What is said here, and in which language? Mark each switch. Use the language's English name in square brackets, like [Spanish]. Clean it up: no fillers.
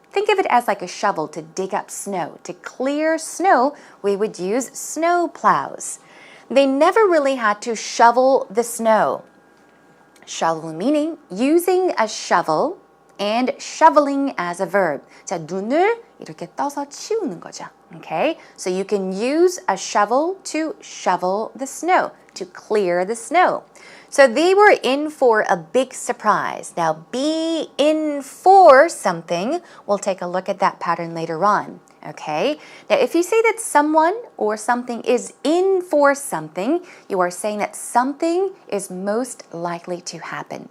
[English] Think of it as like a shovel to dig up snow. To clear snow, we would use snow plows. They never really had to shovel the snow. Shovel meaning using a shovel and shoveling as a verb. [Korean] 자, 눈을 이렇게 떠서 치우는 거죠. [English] Okay? So you can use a shovel to shovel the snow, to clear the snow. So they were in for a big surprise. Now, be in for something. We'll take a look at that pattern later on. Okay? Now, if you say that someone or something is in for something, you are saying that something is most likely to happen.